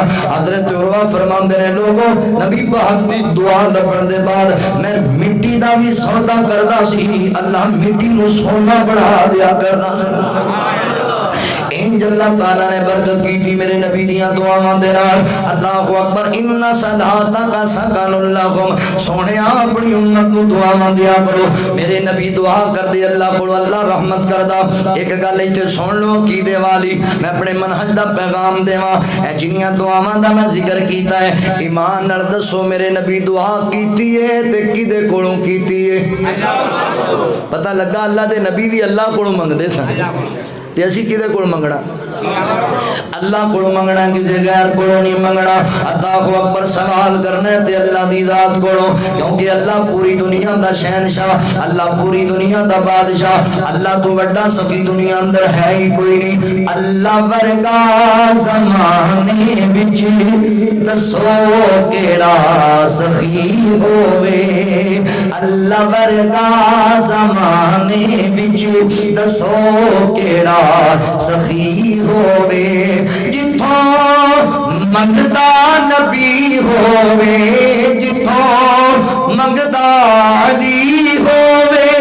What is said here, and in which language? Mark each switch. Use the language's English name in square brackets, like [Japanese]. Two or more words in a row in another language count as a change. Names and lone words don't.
[Punjabi] حضرت عروہ فرماندے نے لوگوں نبی پاک دی دعا لبن دے بعد میں مٹی دا بھی سودا کردا سی، اللہ مٹی نو سونا بڑھا دیا کرنا سی۔ انج اللہ تعالیٰ نے برکت کی تھی میرے نبی دیاں دعاواں دے نال۔ [Arabic] اللہ اکبر۔ ان صلاتک سکن لہم، [Punjabi] سونیا اپنی امت نو دعاواں دیا کرو۔ میرے نبی دعا کر دے اللہ کو اللہ رحمت کردا۔ ایک گل ایتھے سن لو عقیدے والی، میں اپنے منہج دا پیغام دیواں، اے جنیاں دعاواں دا میں ذکر کیتا ہے ایمان نال دسو میرے نبی دعا کیتی ہے تے کدے کولوں کیتی ہے؟ پتہ لگا اللہ دے نبی بھی اللہ کولوں منگدے سن تے اسی کدے کول منگنا؟ اللہ کو منگنا، کسی غیر کو نہیں منگنا۔ [Arabic] اللہ اکبر۔ [Punjabi] سوال کرنا تے اللہ دی ذات کو، کیونکہ اللہ پوری دنیا دا شہنشاہ، اللہ پوری دنیا دا بادشاہ، اللہ تو بڑا سخی دنیا اندر ہے ہی کوئی نہیں۔ اللہ ورگا زمانے وچ دسو کیڑا سخی ہووے، اللہ ورگا زمانے وچ دسو کیڑا سخی ہووے، جتھوں منگدا نبی ہووے، جتھوں منگدا علی ہووے۔